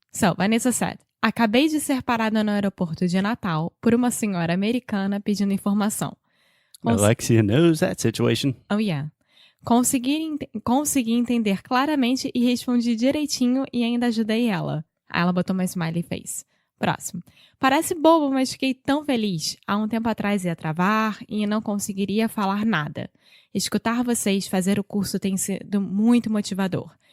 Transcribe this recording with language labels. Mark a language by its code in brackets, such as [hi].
[en] So, Vanessa said, [pt] acabei de ser parada no aeroporto de Natal por uma senhora americana pedindo informação. [en] Alexia knows that situation. Oh, yeah. [pt] Consegui entender claramente e respondi direitinho e ainda ajudei ela. Aí ela botou uma smiley face. Próximo. Parece bobo, mas fiquei tão feliz. Há um tempo atrás ia travar e não conseguiria falar nada. Escutar vocês fazer o curso tem sido muito motivador.